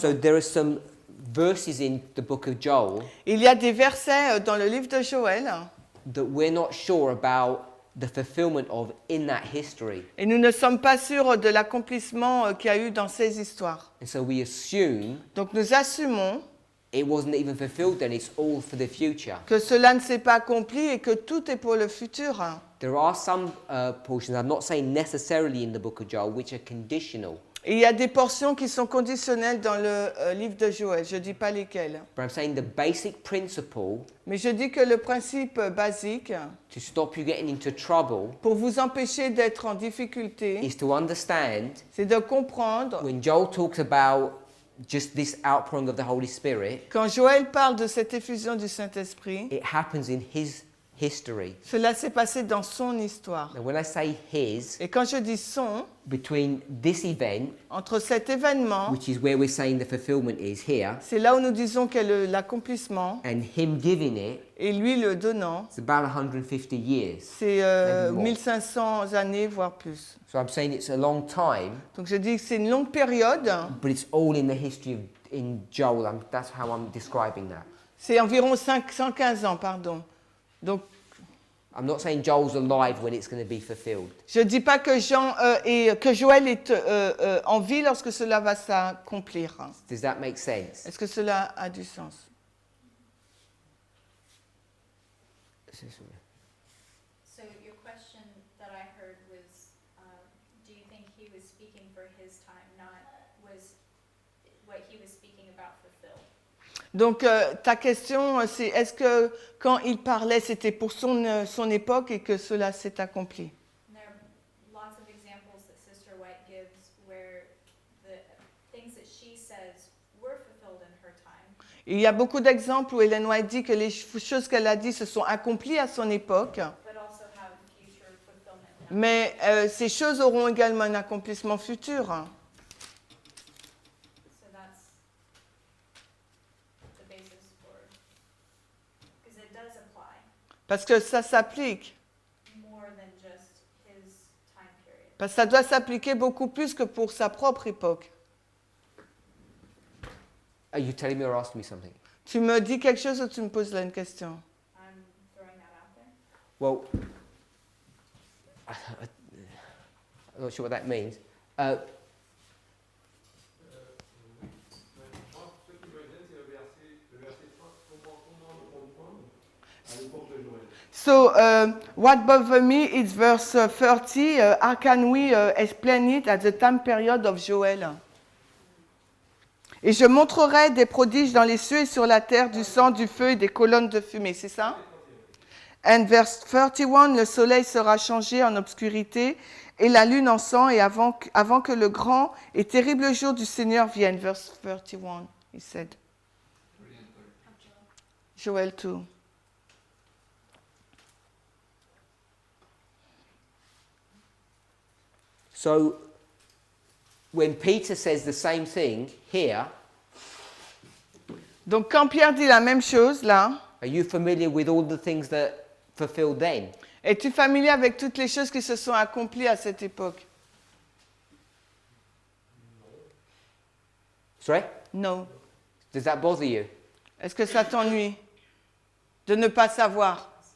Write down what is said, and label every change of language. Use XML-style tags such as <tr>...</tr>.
<en>So there are some verses in the book of Joel</en> <fr>Il y a des versets dans le livre de Joël</fr> <en>that we're not sure about the fulfillment of in that history.</en> <fr>et nous ne sommes pas sûrs de l'accomplissement qu'il y a eu dans ces histoires.</fr> <en>And so we assume</en> <fr>Donc nous assumons</fr> <en>it wasn't even fulfilled then, it's all for the future.</en> <fr>que cela ne s'est pas accompli et que tout est pour le futur.</fr> <en>There are some portions, I'm not saying necessarily in the book of Joel, which are conditional.</en> <fr>Et il y a des portions qui sont conditionnelles dans le livre de Joël. Je ne dis pas lesquelles.</fr> <en>But I'm saying the basic principle</en> <fr>Mais je dis que le principe basique,</fr> <en>to stop you getting into trouble</en> <fr>pour vous empêcher d'être en difficulté,</fr> <en>is to understand</en> <fr>c'est de comprendre,</fr> <en>when Joel talks about just this outpouring of the Holy Spirit,</en> <fr>quand Joël parle de cette effusion du Saint-Esprit,</fr> <en>it happens in his history.</en> <fr>cela s'est passé dans son histoire.</fr> <en>Now when I say his,</en> <fr>Et quand je dis son,</fr> <en>between this event,</en> <fr>entre cet événement,</fr> <en>which is where we're saying the fulfillment is here,</en> <fr>c'est là où nous disons qu'est l'accomplissement,</fr> <en>and him giving it,</en> <fr>et lui le donnant,</fr> <en>it's about 150 years.</en> <fr>c'est</fr> <en>Maybe more.</en> <fr>1500 années, voire plus.</fr> <en>So I'm saying it's a long time,</en> <fr>Donc je dis que c'est une longue période,</fr> <en>but it's all in the history of in Joel. That's how I'm describing that.</en> <fr>c'est environ 115 ans, pardon. Donc</fr> <en>I'm not saying Joel's alive when it's going to be fulfilled.</en> <fr>je ne dis pas que, que Joël est en vie lorsque cela va s'accomplir.</fr> <en>Does that make sense?</en> <fr>Est-ce que cela a du sens?</fr> <en>So your question that I heard was, do you think he was speaking for his time, not was what he was speaking about fulfilled?</en> <fr>Donc ta question, c'est est-ce que quand il parlait, c'était pour son époque et que cela s'est accompli?</fr> <en>And there are lots of examples that Sister White gives where the things that she says were fulfilled in her time.</en> <fr>Il y a beaucoup d'exemples où Ellen White dit que les choses qu'elle a dit se sont accomplies à son époque,</fr> <en>But also have future fulfillment now.</en> <fr>mais ces choses auront également un accomplissement futur.</fr> <en>So that's the basis for, because it does apply</en> <fr>Parce que ça s'applique.</fr> <en>more than just his time period.</en> <fr>Parce que ça doit s'appliquer beaucoup plus que pour sa propre époque.</fr> <en>Are you telling me or asking me something?</en> <fr>Tu me dis quelque chose ou tu me poses là une question?</fr> <en>I'm throwing that out there. Well, I'm not sure what that means.</en> <fr>Moi, ce qui me gêne, c'est le verset 3, comment comprendre à l'époque de Joël.</fr> <en>So, what bothers me is verse 30. How can we explain it at the time period of Joel?</en> <fr>Et je montrerai des prodiges dans les cieux et sur la terre, du sang, du feu et des colonnes de fumée. C'est ça?</fr> <en>And verse 31,</en> <fr>le soleil sera changé en obscurité et la lune en sang, et avant que le grand et terrible jour du Seigneur vienne.</fr> <en>Verse 31, he said. Joel 2. So, when Peter says the same thing here,</en> <fr>Donc quand Pierre dit la même chose là,</fr> <en>are you familiar with all the things that fulfilled then?</en> <fr>es-tu familier avec toutes les choses qui se sont accomplies à cette époque?</fr> <en>Sorry?</en> <fr>Non.</fr> <en>Does that bother you?</en> <fr>Est-ce que ça t'ennuie de ne pas savoir?</fr>